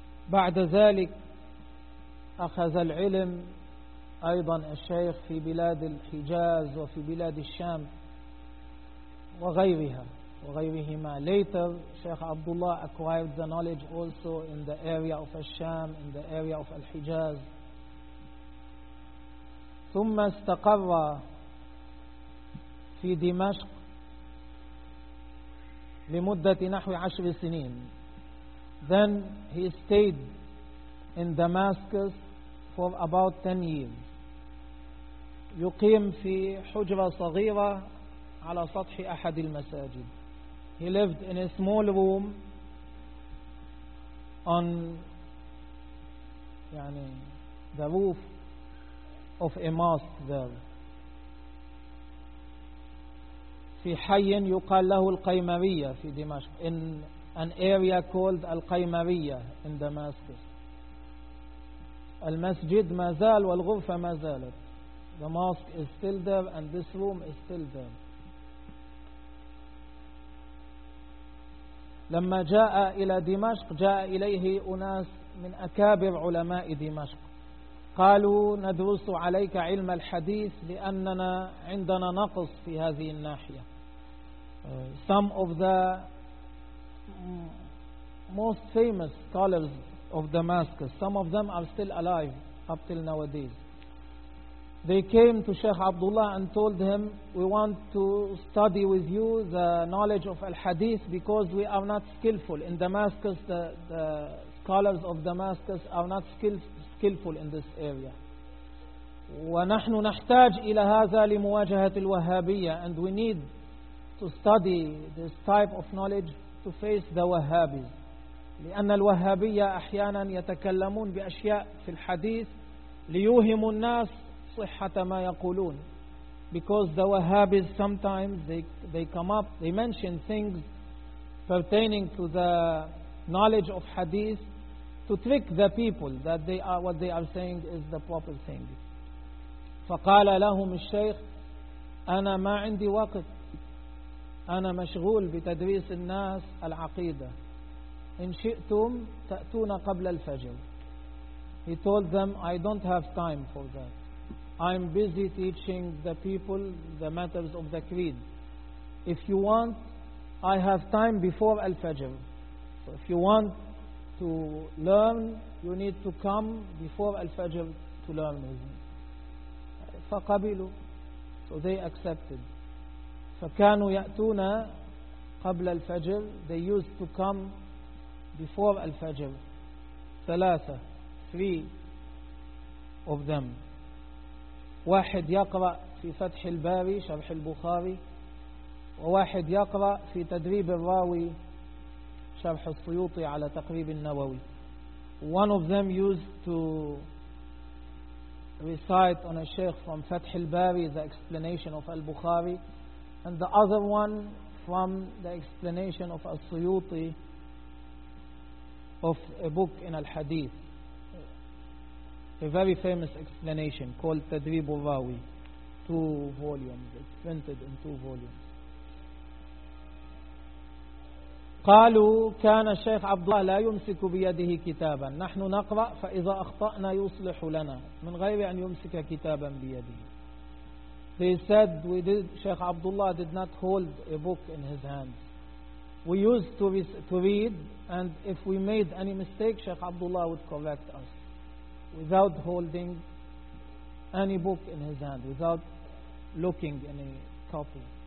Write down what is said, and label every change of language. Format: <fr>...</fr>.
<ar>بعد ذلك أخذ العلم أيضا الشيخ في بلاد الحجاز وفي بلاد الشام وغيرها وغيرهما.</ar> <en>Later Sheikh Abdullah acquired the knowledge also in the area of al-Sham, in the area of al-Hijaz.</en> <ar>ثم استقر في دمشق لمدة نحو 10 سنين.</ar> <en>Then he stayed in Damascus for about 10 years.</en> <ar>يقيم في حجرة صغيرة على سطح أحد المساجد.</ar> <en>He lived in a small room on يعني the roof of a mosque there.</en> <ar>في حي يقال له القيموية في دمشق,</ar> <en>in an area called القيموية in Damascus.</en> <ar>المسجد ما زال والغرفة ما زالت.</ar> <en>The mosque is still there and this room is still there.</en> <ar>لما جاء إلى دمشق جاء إليه أناس من أكابر علماء دمشق, قالوا ندرس عليك علم الحديث لأننا عندنا نقص في هذه الناحية.</ar> <en>Some of the most famous scholars of Damascus, some of them are still alive up till nowadays. They came to Sheikh Abdullah and told him, we want to study with you the knowledge of al-hadith because we are not skillful. In Damascus, the scholars of Damascus are not skillful in this area.</en> <ar>وَنَحْنُ نَحْتَاجِ إِلَى هَذَا لِمُوَاجَهَةِ الْوَهَّابِيَّةِ.</ar> <en>And we need to study this type of knowledge to face the Wahhabis.</en> <ar>لِأَنَّ الْوَهَّابِيَّةِ أَحْيَانًا يَتَكَلَّمُونَ بِأَشْيَاءِ فِي الْحَدِيثِ لِيُوهِمُ النَّاسِ صحة ما يقولون.</ar> <en>Because the Wahhabis sometimes they come up, they mention things pertaining to the knowledge of hadith to trick the people that they are, what they are saying is the proper thing.</en> <ar>فقال لهم الشيخ أنا ما عندي وقت, أنا مشغول بتدريس الناس العقيدة, إن شئتم تأتون قبل الفجر.</ar> <en>He told them, I don't have time for that. I'm busy teaching the people the matters of the creed. If you want, I have time before Al-Fajr. So if you want to learn, you need to come before Al-Fajr to learn with me.</en> <ar>فقبلوا.</ar> <en>So they accepted.</en> <ar>فكانوا يأتون قبل الفجر.</ar> <en>They used to come before Al-Fajr.</en> <ar>ثلاثة.</ar> <en>Three of them.</en> <ar>واحد يقرأ في فتح الباري شرح البخاري, وواحد يقرأ في تدريب الراوي شرح السيوطي على تقريب النووي.</ar> <en>One of them used to recite on a sheikh from فتح الباري the explanation of al-Bukhari, and the other one from the explanation of السيوطي of a book in al-Hadith. A very famous explanation called Tadrib al-Rawi, two volumes, it's printed in two volumes.</en> <ar>قالوا كان الشيخ عبد الله لا يمسك بيده كتابا, نحن نقرأ فإذا أخطأنا يصلح لنا, من غير أن يمسك كتابا بيده.</ar> <en>They said, Sheikh Abdullah did not hold a book in his hands. We used to read, and if we made any mistake, Sheikh Abdullah would correct us. Without holding any book in his hand, without looking any copy.</en>